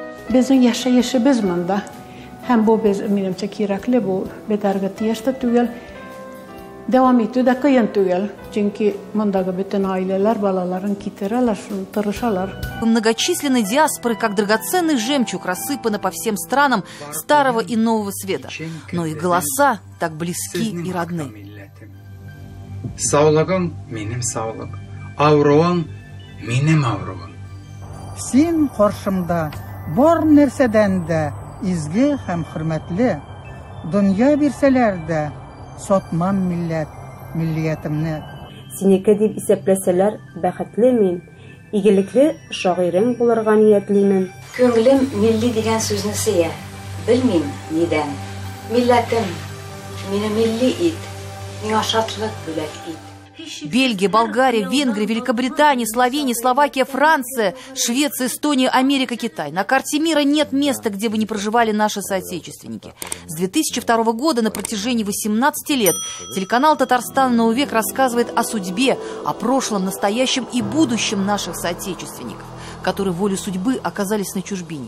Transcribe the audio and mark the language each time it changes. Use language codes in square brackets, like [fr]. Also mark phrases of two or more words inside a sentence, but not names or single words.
[ru] Многочисленные диаспоры, как драгоценный жемчуг, рассыпаны по всем странам Старого и Нового Света. Но их голоса так близки и родны. [tt] Саулыгым минем саулык, ауруым минем ауруым. Син каршымда бар нәрсәдән дә изге һәм хөрмәтле, дөнья бирсәләр дә сатмам милләт, миллиятымны. Синеке дип исәпләсәләр, бәхетле мин, игелекле шагыйрем булырга ниятлимен. Күңелем милли дигән сүзне сөя, белмим нидән. Милләтем, мине милли ит, миңа шатлык бүләк ит. [ru] Бельгия, Болгария, Венгрия, Великобритания, Словения, Словакия, Франция, Швеция, Эстония, Америка, Китай. На карте мира нет места, где бы не проживали наши соотечественники. С 2002 года на протяжении 18 лет телеканал «Татарстан. Новый век» рассказывает о судьбе, о прошлом, настоящем и будущем наших соотечественников, которые волей судьбы оказались на чужбине.